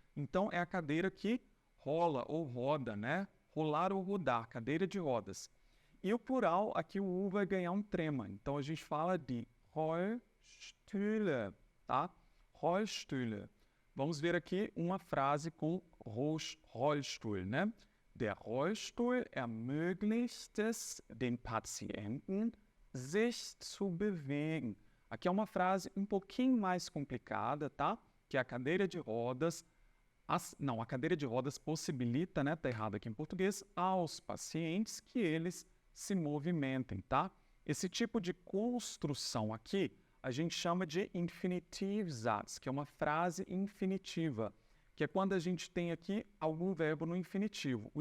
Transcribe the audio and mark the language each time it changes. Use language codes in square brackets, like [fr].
[pt] Então, é a cadeira que rola ou roda, né? Rolar ou rodar, cadeira de rodas. E o plural, aqui o U vai ganhar um trema. Então, a gente fala de Rollstühle, tá? Rollstühle. Vamos ver aqui uma frase com Rollstuhl, né? [de] Der Rollstuhl ermöglicht es den Patienten, sich zu bewegen. [pt] Aqui é uma frase um pouquinho mais complicada, tá? Que a cadeira de rodas... a cadeira de rodas possibilita, né? Tá errado aqui em português, aos pacientes que eles se movimentem, tá? Esse tipo de construção aqui, a gente chama de Infinitivsatz, que é uma frase infinitiva, que é quando a gente tem aqui algum verbo no infinitivo.